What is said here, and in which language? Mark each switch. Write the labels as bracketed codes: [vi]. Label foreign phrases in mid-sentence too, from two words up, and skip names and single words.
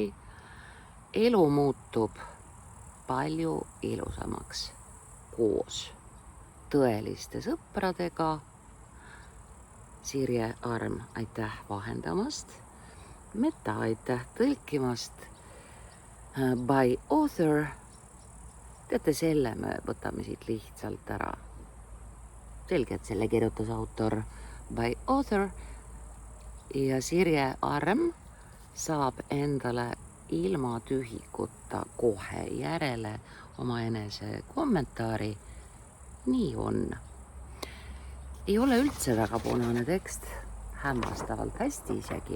[et] Elu muutub palju ilusamaks koos tõeliste sõpradega. Sirje Arm, aitäh vahendamast. Meta, aitäh tõlkimast. [en] By author. [et] Teate, selle me võtame siit lihtsalt ära. Selge, et selle kirjutas autor [en] by author [et] ja Sirje Arm saab endale ilma tühikuta kohe järele oma enese kommentaari. Nii on. Ei ole üldse väga punane tekst, hämmastavalt hästi isegi.